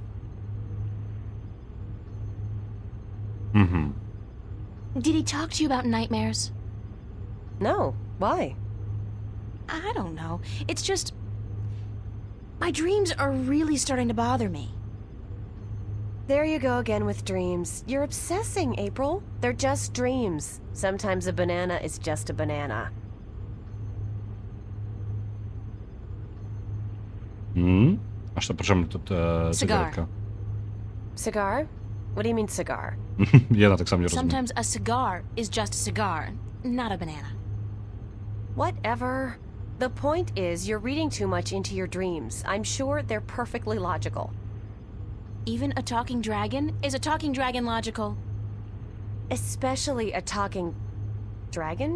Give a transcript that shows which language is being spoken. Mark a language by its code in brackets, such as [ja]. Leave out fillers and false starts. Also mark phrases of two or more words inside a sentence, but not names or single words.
[en] Did he talk to you about nightmares? No, why? I don't know. It's just... my dreams are really starting to bother me. There you go again with dreams. You're obsessing, April. They're just dreams. Sometimes a banana is just a banana. [be] А што, прычым тут цыгаретка? [en] Cigar? What do you mean cigar? [be] Яна так сам не разумею. [en] Sometimes a cigar is just a cigar, not a banana. Whatever. The point is, you're reading too much into your dreams. I'm sure they're perfectly logical. Even a talking dragon? Is a talking dragon logical? Especially a talking... dragon?